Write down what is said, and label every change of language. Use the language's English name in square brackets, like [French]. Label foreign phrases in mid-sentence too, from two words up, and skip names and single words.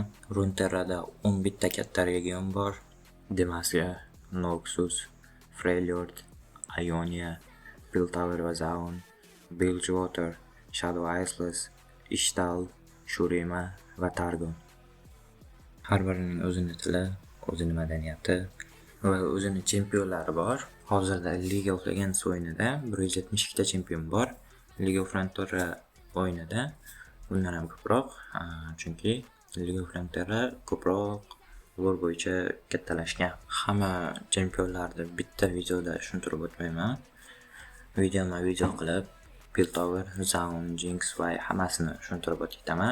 [Uzbek] Runeterrada 11 ta katta region bor. Demacia, Noxus, Freljord, Ionia, Piltover va Zaun, Bilgewater, Shadow Isles, Ishtal, Shurima va Targon. Har birining o'zining tili, o'zining madaniyati va o'zining chempionlari bor. Hozirda League of Legends o'yinida 172 ta chempion bor. League of Runeterra o'yinida bundan ham ko'proq, chunki League of Runeterra ko'proq lore bo'yicha kattalashgan. Hamma chempionlarni bitta videoda tushuntirib o'tmayman. Video qilib Piltover, Zaun, Jinx va hammasini tushuntirib o'taman.